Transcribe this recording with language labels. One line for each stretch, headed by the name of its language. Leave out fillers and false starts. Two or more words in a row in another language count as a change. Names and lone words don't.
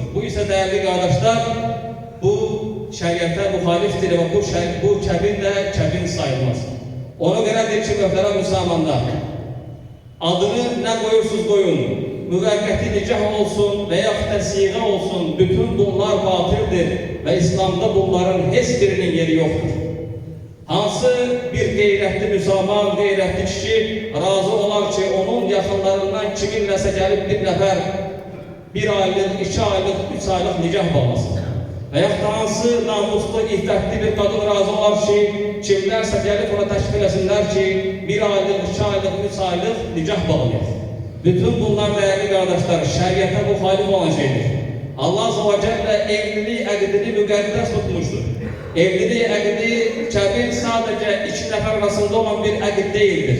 Turkish: Bu ise değerli kardeşler, bu şəriətə müxalifdir ve bu kebir de kebir sayılmaz. Ona göredir ki möhtərəm Müslümanlar, adını ne koyursunuz koyun, müvəqqəti nikah olsun veya siğə olsun, bütün bunlar batıldır ve İslam'da bunların heç birinin yeri yoktur.
Azerbaijani: Hansı bir qeyrətli Müslüman, qeyrətli kişi razı olar ki onun yaxınlarından kiminləsə gəlib bir nəfər 1 aylık, 2 aylık, 3 aylık nikah bağlasın. Və yaxud da hansı namuslu, iffətli bir qadın razı olar ki kimlərsə gəlib ona təşkil eləsinlər ki 1 aylık, 2 aylık, 3 aylık nikah bağlayır. Bütün bunlar
Turkish: değerli kardeşler
Azerbaijani: şəriətə müxalif olan şeydir.
Turkish: Allah
Arabic: عز وجل
Turkish: evliliği əqdini müqəddəs tutmuştur. Evliliği əqdi kəbir sadece iki nəfər arasında olan bir əqd değildir.